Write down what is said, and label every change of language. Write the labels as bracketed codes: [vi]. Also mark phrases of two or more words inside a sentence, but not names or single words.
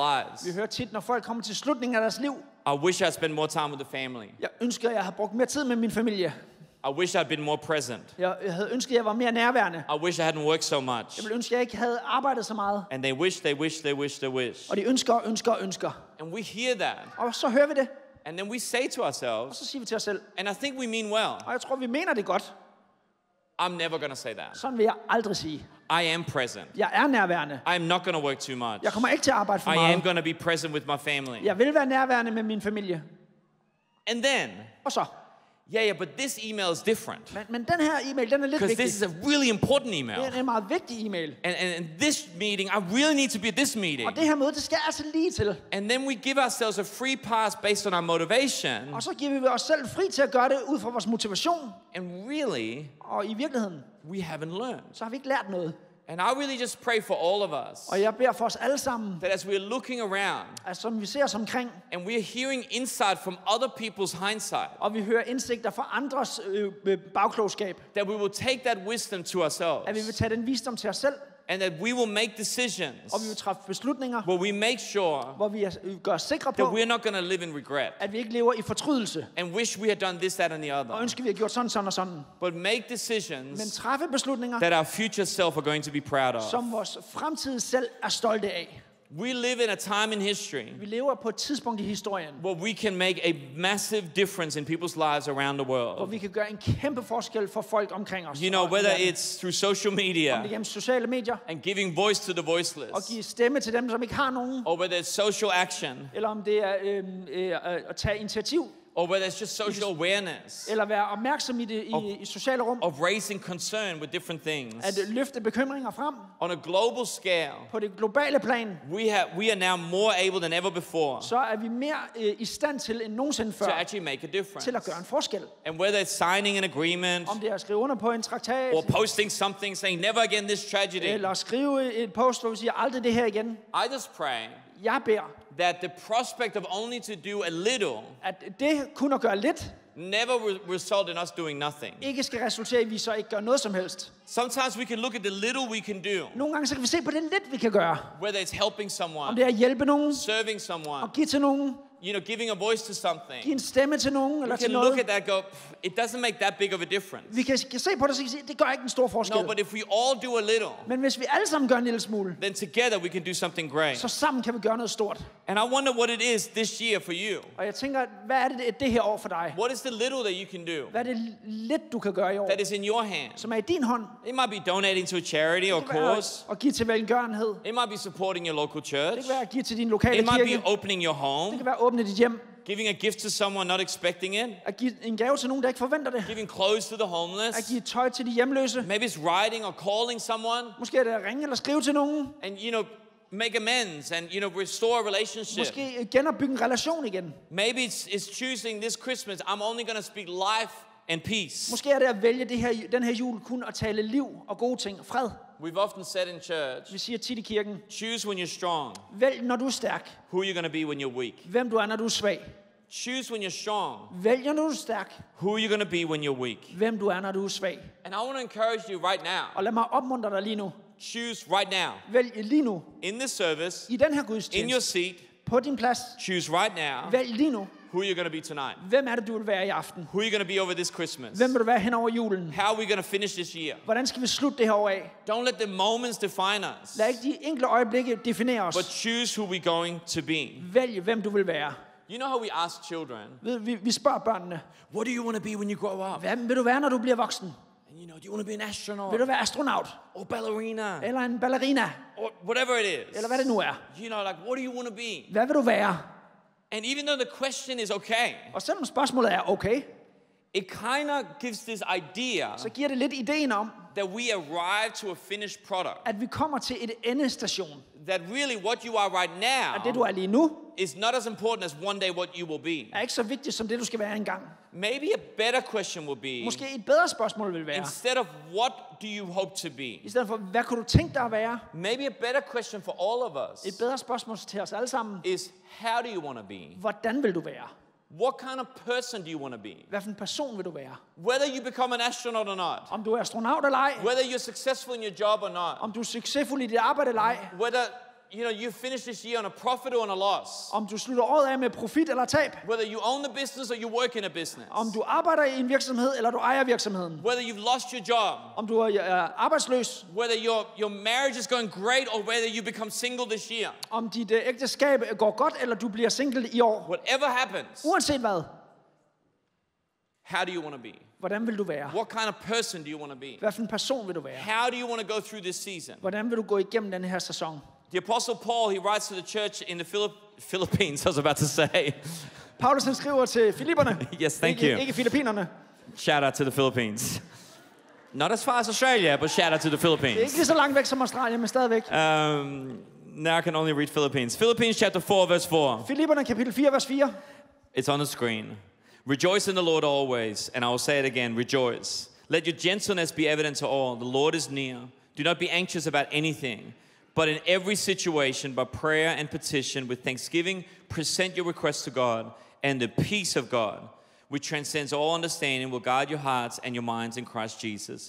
[da] Vi [en] lives, [da] hører tit, når folk kommer til slutningen af deres liv, [en] I wish I'd spent more time with the family. [da] jeg ønsker, at jeg havde brugt mere tid med min familie. [en] I wish I'd been more present. [da] Jeg havde ønsket, at jeg var mere nærværende. [en] I wish I hadn't worked so much. [da] Jeg ville ønske, at jeg ikke havde arbejdet så meget. [en] And they wish. [da] Og de ønsker. [en] And we hear that. [da] Og så hører vi det, [en] And then we say to [da] og [en] ourselves, [da] så siger vi til os selv, [en] and I think we mean well, [da] og jeg tror, vi mener det godt. [en] I'm never going to say that. [da] Sådan vil jeg aldrig sige. [en] I am present. [da] Jeg er nærværende. [en] I am not going to work too much. [da] Jeg kommer ikke til at arbejde for [en] I am [da] meget. [en] going to be present with my family. [da] Jeg vil være nærværende med min familie. [en] And then, [da] Og så, [en] but this email is different. [da] men den her e-mail, den er lidt [en] Because [da] vigtig. [en] this is a really important [da] Det [en] email. [da] er en meget vigtig e-mail. [en] And this meeting, I really need to be at this meeting. [da] Og det her møde, det skal jeg altså lige til. [en] And then we give ourselves a free pass based on our motivation. [da] Og så giver vi os selv fri til at gøre det ud fra vores motivation. [en] And really, [da] Og i virkeligheden, [en] we haven't learned. [da] så har vi ikke lært noget. [en] And I really just pray for all of us [da] Og jeg beder for os alle sammen, [en] that as we are looking around [da] at som vi ser os omkring, [en] and we are hearing insight from other people's hindsight, [da] og vi hører indsigter fra andres bagklogskab, [en] that we will take that wisdom to [da] at vi [en] ourselves [da] vil tage den visdom til os selv, [en] and that we will make decisions [da] og vi vil træffe beslutninger, [en] where we make sure [da] hvor vi gør os sikre [en] that [da] på, [en] we're not going to live in regret [da] at vi ikke lever i fortrydelse, [en] and wish we had done this, that, and the [da] og [en] other, [da] ønsker, vi har gjort sådan og sådan. [en] but make [da] Men [en] decisions [da] træffe beslutninger, [en] that our future self are going to be proud of. [da] som vores fremtid selv er stolte af. [en] We live in a time in history [da] Vi lever på et tidspunkt i historien, [en] where we can make a massive difference in people's lives around the [da] hvor [en] world. [da] vi kan gøre en kæmpe forskel for folk omkring os. Og [en] Whether [da] i verden. [en] it's through social [da] Om det [en] media [da] gennem sociale medier, [en] and giving voice to the [da] og [en] voiceless, [da] give stemme til dem, som ikke har nogen, [en] or whether it's social action, [da] eller om det er at tage initiativ, [en] or where there's just social awareness [da] eller være opmærksom i det i sociale rum, [en] of raising concern with different things. [da] at løfte bekymringer frem [en] On a global scale, [da] på det globale plan, [en] we are now more able than ever before [da] så er vi mere i stand til end nogensinde [en] to [da] før [en] actually make a difference. [da] til at gøre en forskel. [en] And whether it's signing an agreement [da] Om det er at skrive under på en traktat, [en] or posting something saying never again this tragedy, [da] eller skrive et post, hvor vi siger aldrig det her igen. [en] I just pray [da] Jeg beder, [en] that the prospect of only to do a little [da] at det kun at gøre lidt, [en] never result in us doing nothing. [da] ikke skal resultere i, at vi så ikke gør noget som helst. [en] Sometimes we can look at the little we can do, [da] Nogle gange så kan vi se på det lidt, vi kan gøre. [en] whether it's helping [da] Om [en] someone, [da] det er at hjælpe nogen, [en] serving someone, [da] og give til nogen, [en] giving a voice to something. [da] give en stemme til nogen, eller [en] We [da] til [en] can look [da] noget. [en] at that and go, it doesn't make that big of a difference. [da] Vi kan se på det, så kan vi sige, det gør ikke en stor forskel. [en] No, but if we all do a little, [da] Men hvis vi alle sammen gør en lille smule, [en] then together we can do something great. [da] så sammen kan vi gøre noget stort. [en] And I wonder what it is this year for you. [da] Og jeg tænker, hvad er det her år for dig? [en] What is the little that you can do [da] Hvad er det lidt, du kan gøre i år, [en] that is in your hand? [da] som er i din hånd? [en] It might be donating to a charity or [da] Det kan være [en] cause. [da] at give til velgørenhed. [en] It might be supporting your local church. [da] Det kan være at give til din lokale [en] It might [da] kirke. [en] be opening your [da] Det [en] home, [da] kan være at åbne dit hjem. [en] giving a gift to someone not expecting it, [da] At give en gave til nogen, der ikke forventer det. [en] giving clothes to the [da] At [en] homeless. [da] give tøj til de hjemløse. [en] Maybe it's writing or calling someone [da] Måske er det at ringe eller skrive til nogen. [en] and make amends and restore a relationship. [da] Måske genopbygge en relation igen. [en] Maybe it's choosing this Christmas I'm only going to speak life and peace. [da] Måske er det at vælge den her jul kun at tale liv og gode ting og fred. [en] We've often said in church, [da] Vi siger tit i kirken, [en] choose when you're strong, [da] vælg når du er stærk. [en] who you're going to be when you're weak. [da] Hvem du er, når du er svag. [en] Choose when you're strong, [da] Vælg når du er stærk. [en] who you're going to be when you're weak. [da] Hvem du er, når du er svag. [en] And I want to encourage you right now. [da] Og lad mig opmuntre dig lige nu. [en] Choose right now. [da] Vælg lige nu. [en] In this service, [da] I den her [en] in your [da] gudstjeneste. [en] seat, [da] På din plads. [en] choose right now [da] Vælg lige nu. [en] who you're going to be tonight. [da] Hvem er det, du vil være i aften? [en] Who you're going to be over this Christmas. [da] Hvem vil du være hen over julen? [en] How are we going to finish this year? [da] Hvordan skal vi slutte det her år af? [en] Don't let the moments define us, [da] Lad ikke de enkelte øjeblikke definere os. [en] but choose who we're going to be. [da] Vælg, hvem du vil være. [en] You know how we ask children, [da] Vi spørger børnene, [en] what do you want to be when you grow up? [da] hvem vil du være, når du bliver voksen? [en] And do you want to be an astronaut? [da] Vil du være astronaut? [en] Or ballerina? [da] Eller en ballerina? [en] Or whatever it is. [da] Eller hvad det nu er? [en] Like, what do you want to be? [da] Hvad vil du være? [en] And even though the question is okay, [da] Og selvom spørgsmålet er okay, [en] it kind of gives this idea [da] så giver det lidt ideen om, [en] that we arrive to a finished product. [da] at vi kommer til et endestation. [en] That really what you are right [da] At det, du [en] now [da] er lige nu, [en] is not as important as one day what you will be. [da] er ikke så vigtigt som det, du skal være engang. [en] Maybe a better question will be, [da] Måske et bedre spørgsmål vil være, [en] instead of what do you hope to be, [da] i stedet for, hvad kunne du tænke dig at være? [en] maybe a better question for all of [da] Et [en] us [da] bedre spørgsmål til os alle sammen. [en] is, how do you want to be? [da] Hvordan vil du være? [en] What kind of person do you want to be? [da] Hvad for en person vil du være? [en] Whether you become an astronaut or not, [da] Om du er astronaut eller ej? [en] whether you're successful in your job or not, [da] Om du er succesfuld i dit arbejde eller ej? [en] whether you finish this year on a profit or on a loss, [da] Om du slutter året af med profit eller tab? [en] whether you own the business or you work in a business, [da] Om du arbejder i en virksomhed eller du ejer virksomheden? [en] whether you've lost your job, [da] Om du er arbejdsløs? [en] whether your marriage is going great or whether you become single this year, [da] Om dit ægteskab går godt eller du bliver single i år? [en] whatever happens, [da] Uanset hvad, [en] how do you want to be? [da] hvordan vil du være? [en] What kind of person do you want to be? [da] Hvad for en person vil du være? [en] How do you want to go through this season? [da] Hvordan vil du gå igennem den her sæson? [en] The Apostle Paul, he writes to the church in the Philippines, I was about to say. [da] Paulus han skriver til Filipperne. [en] Yes, thank [da] ikke, [en] you. [da] Ikke Filippinerne. [en] Shout out to the Philippines. Not as far as Australia, but shout out to the [da] Det er ikke [en] Philippines. [da] lige så langt væk som Australien, men stadigvæk. [en] Now I can only read Philippines. Philippines chapter 4, verse 4. [da] Filipperne kapitel 4, vers 4. [en] It's on the screen. Rejoice in the Lord always, and I will say it again, rejoice. Let your gentleness be evident to all. The Lord is near. Do not be anxious about anything, but in every situation, by prayer and petition, with thanksgiving, present your requests to God, and the peace of God, which transcends all understanding, will guard your hearts and your minds in Christ Jesus.